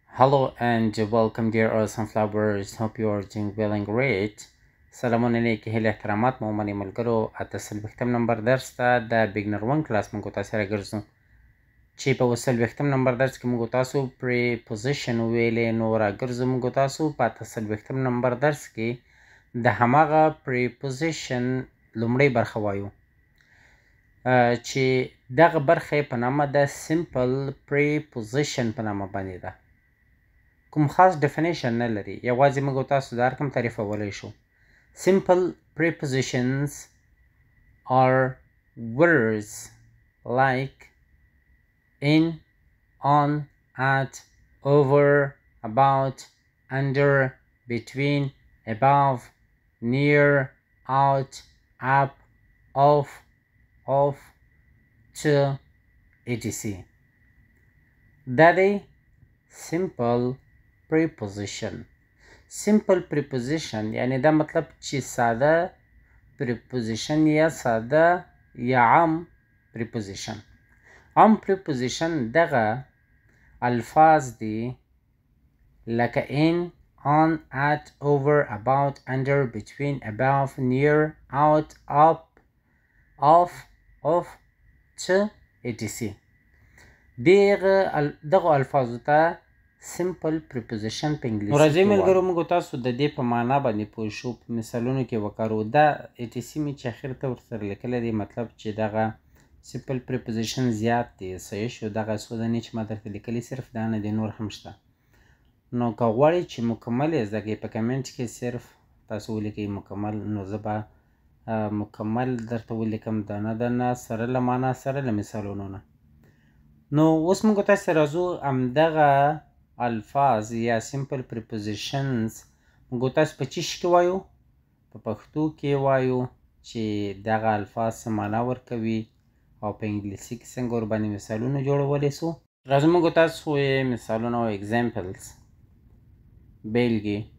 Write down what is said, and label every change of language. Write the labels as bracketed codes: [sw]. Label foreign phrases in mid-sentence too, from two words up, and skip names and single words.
[en] Hello and welcome dear our sunflowers. Hope you are doing well and great. [ps] سلامونه نیکی هیله احترامات مو منی ملګرو اته څلوېښتم نمبر درس ته د [en] beginner 1 class [ps] موږ تاسو سره ګرځو چې په څلوېښتم نمبر درس کې موږ تاسو پریپوزیشن ویلې نو راګرځو موږ تاسو په اته څلوېښتم نمبر درس کې د هماغه پریپوزیشن لومړی برخه وایو چې دغه برخه په نامه د [en] simple preposition [ps] په نامه باندې ده کوم خاص ډیفینیشن نه لري یوازې موږ تاسو د هر کوم تعریفولی شو [en] simple prepositions are words like in, on, at, over, about, under, between, above, near, out, up, off, to, etc. That is simple preposition. simple preposition [ps] یعنی دا مطلب چې ساده preposition یا ساده یا عام preposition. عام preposition دغه الفاظ دي لکه [en] in, on, at, over, about, under, between, above, near, out, up, off, to, etc. [ps] دغه الفاظو ته [en] simple preposition [ps] په انګلیسي کې وایي. راځئ ملګرو موږ تاسو د دې په معنا باندې پوه شو په مثالونو کې وکاروو. دا etc مې چې اخر ته ورسره لیکلی دی مطلب چې دغه [en] simple preposition [ps] زیات دی صحیح شو. دغه څو دانې چې ما درته لیکلي صرف دا نه دی نور هم شته. نو که غواړئ چې مکمل یې زده کړئ په کمنټ کې صرف تاسو ولیکئ مکمل نو زه به مکمل درته ولیکم دانه سره له معنا سره له مثالونو نه. نو اوس موږ تاسو راځو همدغه الفاظ یا [en] simple prepositions [ps] موږ تاسو په چی کې وایو په پښتو کې وایو چې دغه الفاظ څه معنا ورکوي او په انګلیسي کې څنګه ورباندې مثالونه جوړولی سو. راځو موږ تاسو مثالونه او examples بیلګې.